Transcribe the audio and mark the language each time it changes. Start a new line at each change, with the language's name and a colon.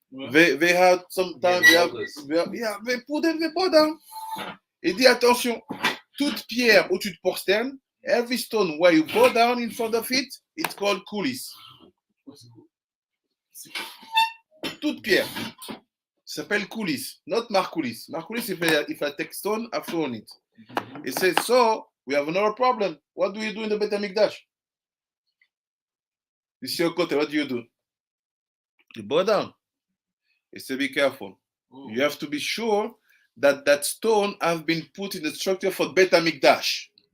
English: They had sometimes they put them down.
French: Et dit attention, toute pierre où tu te prosternes,
English: Every stone where you go down in front of it, it's called coulis.
French: Toute pierre s'appelle coulis,
English: not marcoulis. Marcoulis, if I take stone, I throw on it. It says, so we have another problem. What do you do in the Beit HaMikdash? You see your kotel, what do? You bow down. It says, be careful. You have to be sure that that stone has been put in the structure for Beit HaMikdash.